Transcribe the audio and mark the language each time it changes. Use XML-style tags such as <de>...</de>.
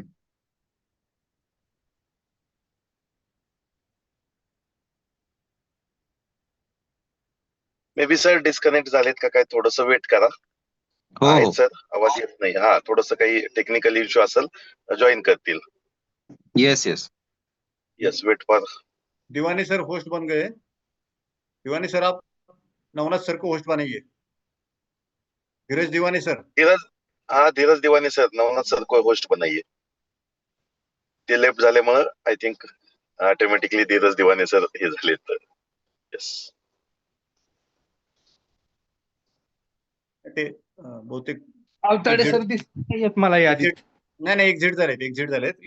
<mr>May be sir disconnect झालेत का काय, थोडस वेट करा. हो आहेत हो। सर, आवाज येत नाही. हा, थोडस काही टेक्निकल इश्यू असेल, जॉईन करतील.</mr> <en>Yes yes. Yes, wait for.</en> <hi>Deewani sir host बन गए. दीवानी सर आप नवनाथ सर को होस्ट बनाइए. धीरज दीवानी सर. धीरज दिवाने सर, नवनाथ सर को होस्ट बनाइए.</hi> <mr>ते लेफ्ट झाल्यामुळे</mr> <en>I think</en> <mr>automatically Dheeraj Deewane sir हे झालेत.</mr> <en>Yes.</en> <mr>ते बहुतेक अवताडे</mr> <en>Exit.</en> <mr>सर दिसत येत मला यादीत. नाही एक्झिट झालेत.</mr>